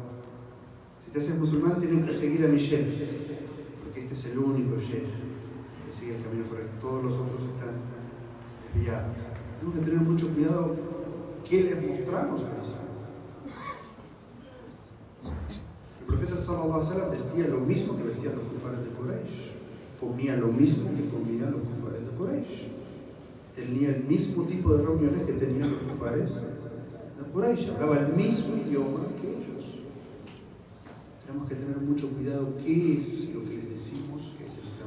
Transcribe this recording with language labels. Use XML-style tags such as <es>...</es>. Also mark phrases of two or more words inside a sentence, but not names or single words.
<es>Si te haces musulmán, tienes que seguir a mi sheikh, porque este es el único sheikh que sigue el camino correcto. Todos los otros están desviados. Tenemos que tener mucho cuidado qué les mostramos a los Islam. El profeta</es> <ar>صلى الله عليه وسلم</ar> <es>vestía lo mismo que vestían los kufares de Quraysh, comía lo mismo que comían los kufares de Quraysh, tenía el mismo tipo de reuniones que tenían los kufares de Quraysh, hablaba el mismo idioma que ellos. Tenemos que tener mucho cuidado qué es lo que les decimos que es el Islam.</es>